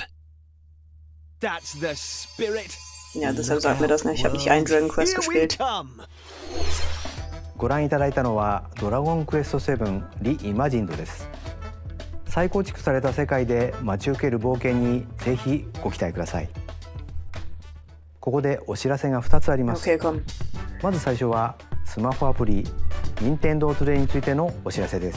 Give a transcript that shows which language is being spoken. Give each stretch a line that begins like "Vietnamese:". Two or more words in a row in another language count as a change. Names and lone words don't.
English: That's the spirit.
German: Ja, deshalb sagt mir das nicht. Ich habe nicht einen Dragon Quest gespielt.
Japanese: ご覧いただいたのはドラゴンクエスト7リイマジンドです。再構築された世界で待ち受ける冒険にぜひご期待ください。ここでお知らせが2つあります。まず最初はスマホアプリ任天堂トゥデイについてのお知らせです。